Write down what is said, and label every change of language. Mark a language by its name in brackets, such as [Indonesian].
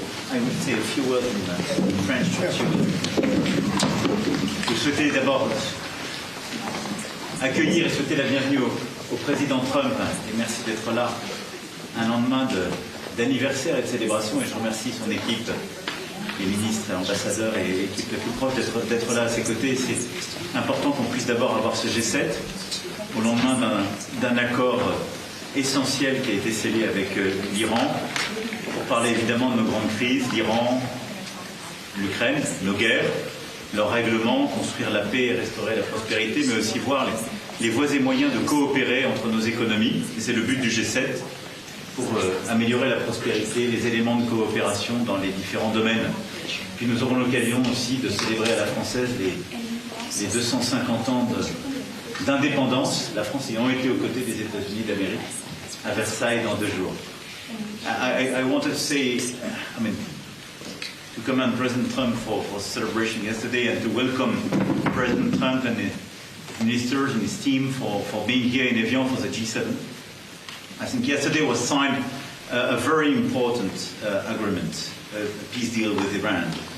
[English] I will say a few words in French. [French] Je souhaitais d'abord accueillir et souhaiter la bienvenue au président Trump et merci d'être là un lendemain d'anniversaire et de célébration, et je remercie son équipe, les ministres, ambassadeurs et l'équipe la plus proche d'être là à ses côtés. C'est important qu'on puisse d'abord avoir ce G7 au lendemain d'un accord essentiel qui a été scellé avec l'Iran, pour parler évidemment de nos grandes crises, l'Iran, l'Ukraine, nos guerres, leurs règlements, construire la paix et restaurer la prospérité, mais aussi voir les voies et moyens de coopérer entre nos économies. Et c'est le but du G7, pour améliorer la prospérité, les éléments de coopération dans les différents domaines. Puis nous aurons l'occasion aussi de célébrer à la française les 250 ans d'indépendance, la France ayant été aux côtés des États-Unis d'Amérique, à Versailles dans 2 jours. [English] I wanted to say, to commend President Trump for celebration yesterday and to welcome President Trump and his ministers and his team for being here in Evian for the G7. I think yesterday was signed a very important agreement, a peace deal with Iran.